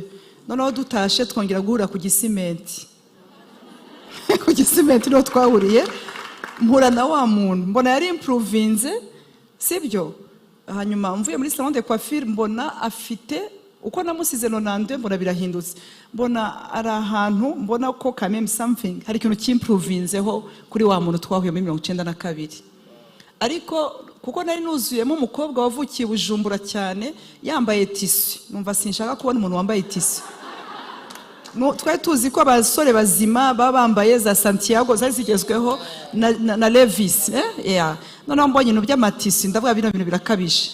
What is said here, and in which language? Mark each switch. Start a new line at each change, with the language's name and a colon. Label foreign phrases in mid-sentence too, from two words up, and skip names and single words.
Kinyarwanda: Noneho dutashe twongera guhura ku Gisimenti. Ku Gisimenti no twahuriye, mpura na wa muntu, mbona yari improvinze, sibyo? Hanyuma mvuye muri
French: salon de coiffure
Kinyarwanda: mbona afite uko namusize 92, mbona birahindutse. Mbona ari ahantu, mbona ko
French: quand même
Kinyarwanda: something, hari ikintu cy'improvinzeho kuri wa muntu twahuye muri 92. Ariko kuko nari nuzuyemo umukobwa wavukiye Bujumbura cyane, yambaye tisi, numva sinshaka kubona umuntu wambaye tisi. Twari tuzi ko abasore bazima baba bambaye za Santiago zari zigezweho na Levis, noneho mbonye ibintu by'amatisi, ndavuga bino bintu birakabije.